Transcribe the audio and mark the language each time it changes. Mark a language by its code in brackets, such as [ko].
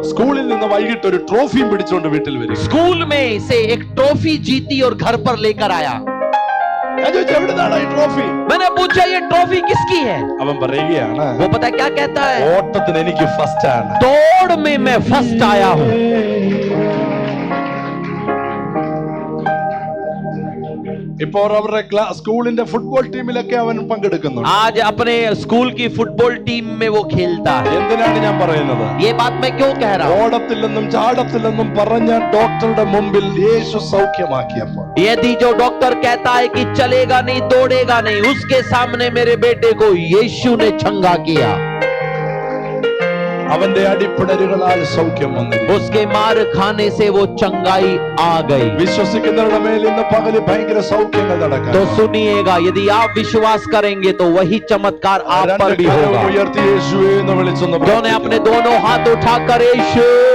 [ml] സ്കൂളിൽ നിന്ന് വൈകിട്ട് ഒരു ട്രോഫിയും പിടിച്ചുകൊണ്ട് വീട്ടിൽ വരും. [hi] स्कूल में से एक ट्रॉफी जीती और घर पर लेकर आया। [ml] ഞാൻ ചോദിച്ചു, എവിടുന്നാണ് ഈ ട്രോഫി? [hi] मैंने पूछा ये ट्रॉफी किसकी है? [ml] അവൻ പറയുകയാണ്, [hi] वो पता है क्या कहता है? [ml] ഓട്ടത്തിന് എനിക്ക് ഫസ്റ്റ് ആണ്. [hi] दौड़ में मैं फर्स्ट आया हूं। [ml] ഇപ്പോൾ അവരുടെ സ്കൂളിന്റെ ഫുട്ബോൾ ടീമിലൊക്കെ അവൻ പങ്കെടുക്കുന്നു. [hi] आज अपने स्कूल की फुटबॉल टीम में वो खेलता है। [ml] എന്തിനാണ് ഞാൻ പറയുന്നത്? [hi] ये बात मैं क्यों कह रहा हूं? [ml] ഓടത്തില്ലെന്നും ചാടത്തില്ലെന്നും പറഞ്ഞ ഡോക്ടറുടെ മുമ്പിൽ യേശു സൗഖ്യമാക്കിയപ്പോൾ, [hi] यदि जो डॉक्टर कहता है कि चलेगा नहीं, दौड़ेगा नहीं, उसके सामने मेरे बेटे को यीशु ने चंगा किया। [ml] അവന്റെ അടിപ്പിടരുകളാൽ സൗഖ്യം വന്നിരിക്കുന്നു. [hi] उसके मार खाने से वो चंगाई आ गई। [ml] വിശ്വസിക്കുന്നവരുടെ മേൽ ഇന്ന് പകല് ഭയങ്കര സൗഖ്യങ്ങൾ നടക്കാം. [hi] तो सुनिएगा, यदि आप विश्वास करेंगे तो वही चमत्कार आप पर भी होगा। [ml] ഉയർത്തി യേശുവേ എന്ന് വിളിച്ചൊന്ന് [hi] जो ने अपने दोनों हाथ उठाकर यीशु,